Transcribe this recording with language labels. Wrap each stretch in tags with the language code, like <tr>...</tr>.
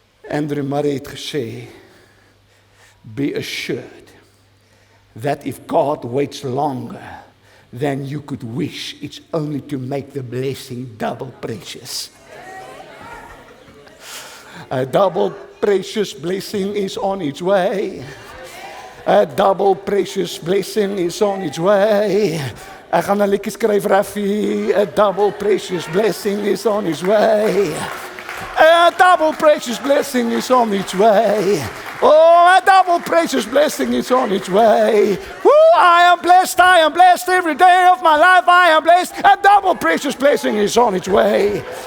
<en>Andrew Murray</en> <af>het gesê,</af> <en>be assured that if God waits longer than you could wish, it's only to make the blessing double precious. A double precious blessing is on its way. A double precious blessing is on its way.</en> <af>Ek gaan 'n liedjie skryf, Raffie.</af> <en>A double precious blessing is on its way. A double precious blessing is on its way. Oh, a double precious blessing is on its way. Woo, I am blessed every day of my life. I am blessed. A double precious blessing is on its way.</en>